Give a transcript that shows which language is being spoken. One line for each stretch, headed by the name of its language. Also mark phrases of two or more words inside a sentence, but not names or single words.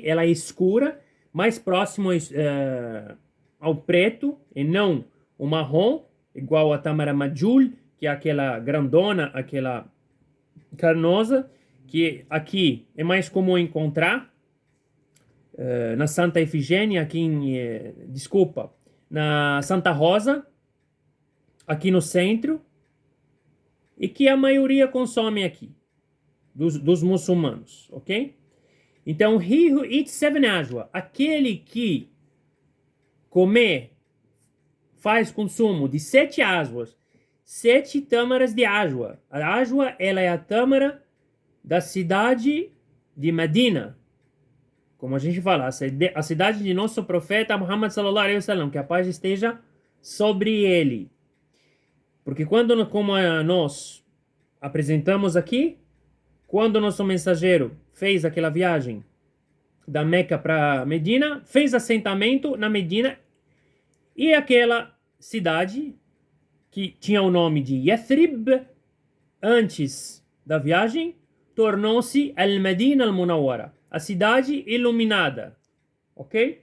Portuguese: Ela é escura, mais próximo ao preto e não o marrom, igual a tâmara majul, que é aquela grandona, aquela carnosa, que aqui é mais comum encontrar na Santa Efigênia, na Santa Rosa, aqui no centro, e que a maioria consome aqui, dos muçulmanos, ok? Então,
English: he who eats 7 ajwa,
Portuguese: aquele que faz consumo de 7 ajwas, 7 tâmaras de ajwa. A ajwa, ela é a tâmara da cidade de Medina. como a gente fala, a cidade de nosso profeta Muhammad
Arabic: صلى الله عليه وسلم,
Portuguese: que a paz esteja sobre ele. Porque quando, como nós apresentamos aqui, quando nosso mensageiro fez aquela viagem da Meca para Medina, fez assentamento na Medina, e aquela cidade que tinha o nome de Yathrib antes da viagem tornou-se Al-Medina Al-Munawwara, a cidade iluminada, ok?